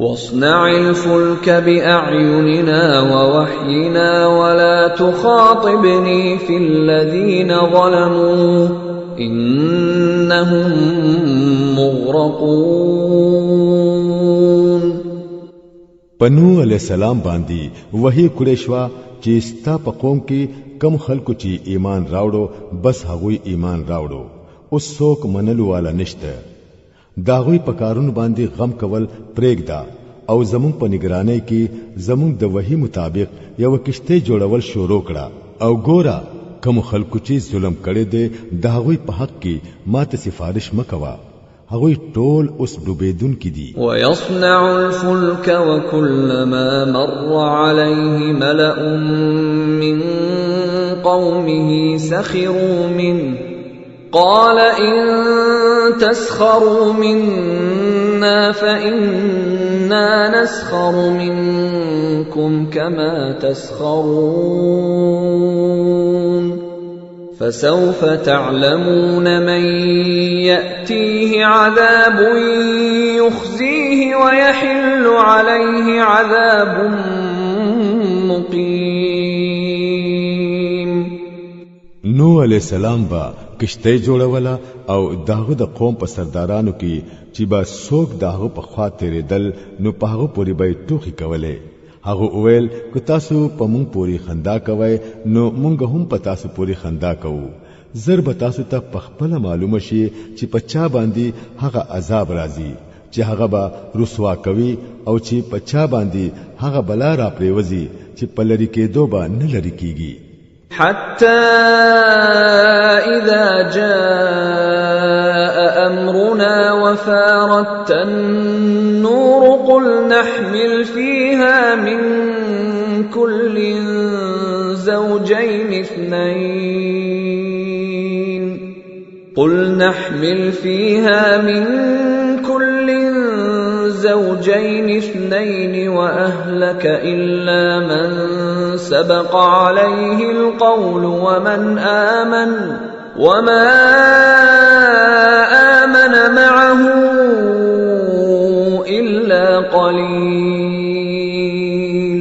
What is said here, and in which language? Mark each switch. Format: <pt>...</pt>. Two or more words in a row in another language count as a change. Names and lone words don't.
<ar>واصنع الفلك بأعيننا ووحينا ولا تخاطبني في الذين ظلموا إنهم مغرقون.</ar> <ps>پنو</ps> <ar>علیہ السلام</ar> <ps>باندې وحی کړی شو چې ستا په قوم کې کم خلکو چې ایمان راوړو بس هغوی ایمان راوړو، اوس څوک منلو والا نشته. داغوی په کارونو باندې غم کول پرېږده او زمونږ په نگرانۍ کې زمونږ د وحی مطابق یو کشته جوړول شروع کړه او ګوره کوم خلکو چې ظلم کړي دي داغوی په حق کې ماته سفارش مکوا، هغوی ټول اوس ډوبېدون کې دي.</ps> <ar>ويصنع الفلك وكلما مر عليه ملأ من قومه سخروا منه قال إن تسخروا منا فإنا نسخر منكم كما تسخرون فسوف تعلمون من يأتيه عذاب يخزيه ويحل عليه عذاب مقيم.</ar> <ps>نو</ps> <ar>علیہ السلام</ar> <ps>با کشته جوړولا او داغه د قوم په سردارانو کې چې با څوک داغه په خوا تیرېدل نو په هغه پوری به ټوخي کوله. هغه اویل که تاسو په مونږ پوری خندا کوئ نو مونږ هم په تاسو پوری خندا کوو. ضرب تاسو ته پخپله معلومه شي چې په چا باندې هغه عذاب راځي چې هغه به رسوا کوي او چې په چا باندې هغه بلا را پریوزي چې په لری کېدو به نه لری کیږي.</ps> <ar>حتى إذا جاء أمرنا وفارت النور قل نحمل فيها من كل زوجين اثنين وأهلك إلا من سبق عليه القول ومن آمن وما آمن معه إلا قليل.</ar>